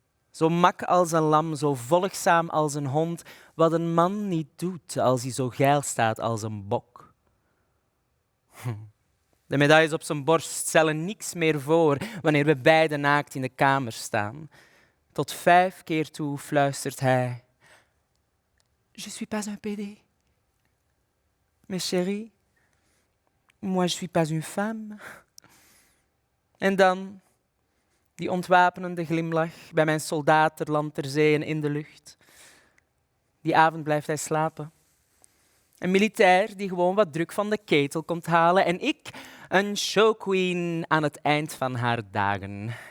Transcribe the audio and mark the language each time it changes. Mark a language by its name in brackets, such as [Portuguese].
[Dutch] Zo mak als een lam, zo volgzaam als een hond, wat een man niet doet als hij zo geil staat als een bok. De medailles op zijn borst stellen niks meer voor wanneer we beiden naakt in de kamer staan. Tot 5 keer toe fluistert hij: [French] Je suis pas un PD. Mais chérie, moi je suis pas une femme. [Dutch] En dan die ontwapenende glimlach bij mijn soldaat ter land, ter zee en in de lucht. Die avond blijft hij slapen. Een militair die gewoon wat druk van de ketel komt halen. En ik, een showqueen aan het eind van haar dagen.